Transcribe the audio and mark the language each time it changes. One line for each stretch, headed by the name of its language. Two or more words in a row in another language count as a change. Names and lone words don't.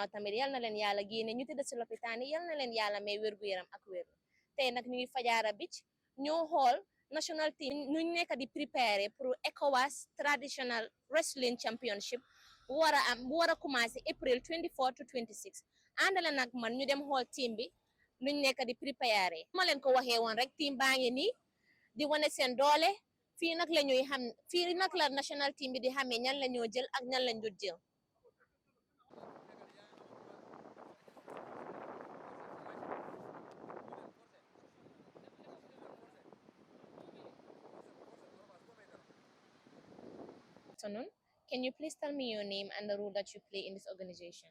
Wolof: tamit yal na leen yàlla génne ñu tëdd si lopitaan yi yal na leen yàlla may wérgu yaram ak wér tey nag ñu ngi Fajara Beach ñoo xool
English: national team
Wolof: ñu nekk di préparé pour ECOWAS Traditional Wrestling Championship bu war a commencé
English: April 24 to 26
Wolof: àndale nag man ñu dem xool team bi nuñ nekk di préparé ma leen ko waxee woon rek team baa ngi nii di wane seen doole fii nag la ñuy xam fii nag la
English: national team
Wolof: bi di xamee ñan la ñoo jël ak ñan lañ dul jël.
English: Afternoon. Can you please tell me your name and the role that you play in this organization?